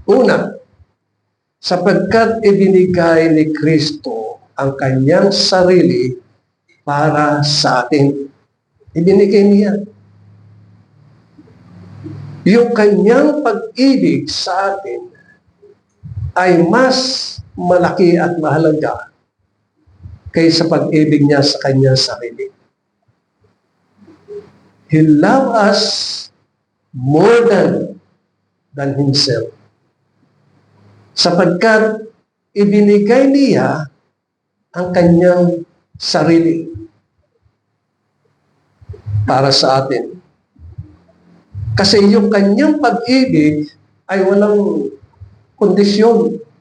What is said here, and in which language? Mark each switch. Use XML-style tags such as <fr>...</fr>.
<tl>Una, sapagkat ibinigay ni Kristo ang kanyang sarili para sa atin. Ibinigay niya. Yung kanyang pag-ibig sa atin ay mas malaki at mahalaga kaysa pag-ibig niya sa kanyang sarili.</tl> <en>He loved us more than himself.</en> <tl>Sapagkat ibinigay niya ang kanyang sarili para sa atin. Kasi yung kanyang pag-ibig ay walang kondisyon.</tl>